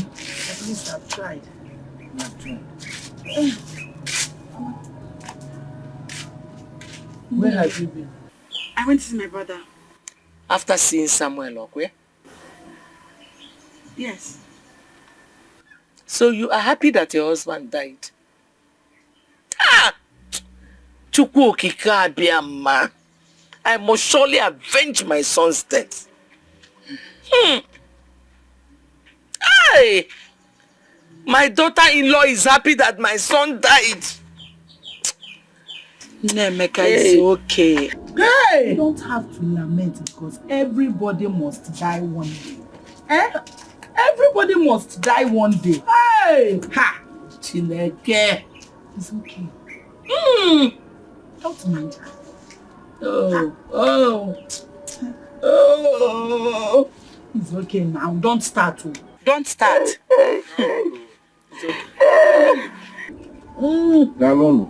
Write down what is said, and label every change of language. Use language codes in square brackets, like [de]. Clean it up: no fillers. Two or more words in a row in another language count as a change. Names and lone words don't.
[en] At least I've tried. I've tried. Where have you been? I went to see my brother. After seeing Samuel Okwe? Yes. So you are happy that your husband died? [ig] Ah! Chukwu okike abịama. [en] I must surely avenge my son's death. Hey! My daughter-in-law is happy that my son died. Nemeka, it's okay. Hey! You don't have to lament because everybody must die one day. Everybody must die one day. Hey! Ha! Chineke. It's okay. Don't mind her. Oh. It's okay now. Don't start. Don't start. Welcome.